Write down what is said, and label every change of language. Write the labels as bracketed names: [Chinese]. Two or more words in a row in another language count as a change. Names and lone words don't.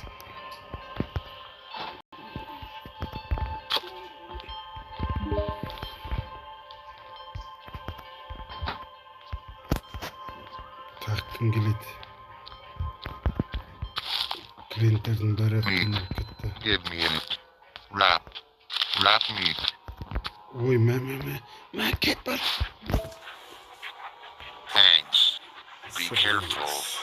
[Kazakh] Так, кім келеді? Клиенттердің бәрі қиналып кетті. [English] Give me it. Wrap me. [Kazakh] Ой, мә, кет бар. [English] Thanks. Be careful.